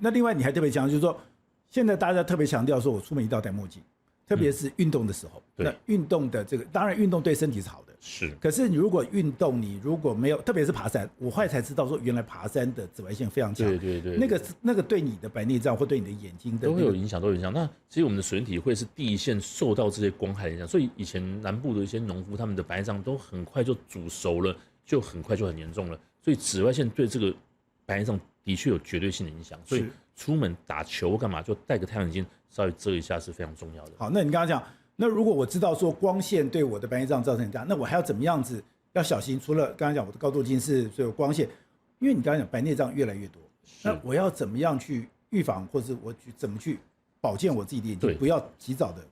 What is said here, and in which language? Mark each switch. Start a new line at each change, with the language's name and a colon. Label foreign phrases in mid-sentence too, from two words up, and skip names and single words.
Chinese: 那另外你還特別強調，就是說現在大家特別強調說，我出門一定要戴墨鏡，特別是運動的時候。那運動的這個，當然運動對身體是好的，是。可是你如果運動，你如果沒有，特別是爬山，我後來才知道說，原來爬山的紫外線非常強。對。那個對你的白內障或對你的眼睛的、都會有影響，都有影響。那其實我們的水晶體會是第一線受到這些光害的影響，所以以前南部的一些農夫，他們的白內障都很快就煮熟了，就很快就很嚴重了。所以紫外線對這個白內障的確有絕對性的影響。所以出門打球幹嘛，就戴個太陽鏡稍微遮一下是非常重要的。好，那你剛剛講。那如果我知道說光線對我的白內障造成很大，那我還要怎麼樣子要小心？除了剛剛講我的高度近視，所以有光線，因為你剛剛講白內障越來越多，那我要怎麼樣去預防，或者我去怎麼去保健我自己的眼睛，不要及早的。